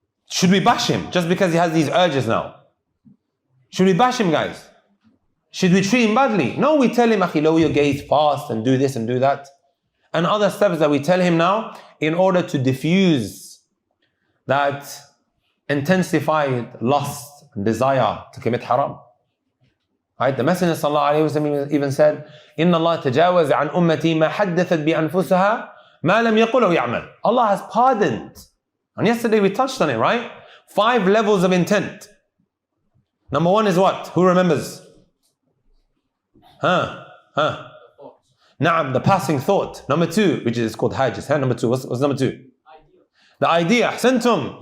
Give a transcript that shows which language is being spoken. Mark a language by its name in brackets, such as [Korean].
[English] Should we bash him just because he has these urges now? Should we bash him, guys? Should we treat him badly? No, we tell him, akhi, lower your gaze, fast, and do this and do that. And other steps that we tell him now in order to diffuse that intensified lust and desire to commit haram. Right? The Messenger sallallahu alayhi wa sallam even said, [Arabic] إِنَّ اللَّهَ تَجَاوَزَ عَنْ أُمَّتِي مَا حَدَّثَتْ بِأَنفُسَهَا مَا لَمْ يَقُلْ أَوْ يَعْمَلْ. [English] Allah has pardoned. And yesterday we touched on it, right? 5 levels of intent. Number 1 is what? Who remembers? Na'am, the passing thought. Number 2, which is called hajis. Number 2, what's number 2? Idea. The idea. Ahsantum.